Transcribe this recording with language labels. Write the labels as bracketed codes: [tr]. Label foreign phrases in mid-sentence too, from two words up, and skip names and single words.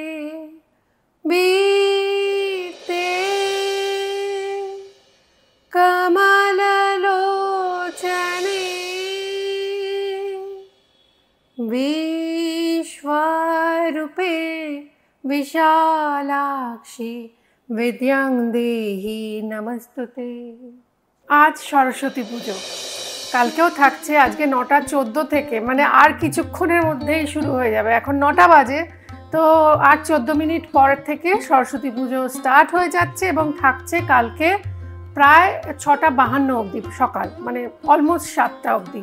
[sa] बीते कमललोचने विश्वरूपे विशालाक्षी विद्यां देहि नमस्तुते। [bn] আজ সরস্বতী পুজো কালকেও থাকছে, আজকে 9:14 থেকে, মানে আর কিছুক্ষণের মধ্যেই শুরু হয়ে যাবে। এখন 9টা বাজে, তো আর 14 মিনিট পর থেকে সরস্বতী পুজো স্টার্ট হয়ে যাচ্ছে এবং থাকছে কালকে প্রায় 6:52 অবধি সকাল, মানে অলমোস্ট 7টা অবধি।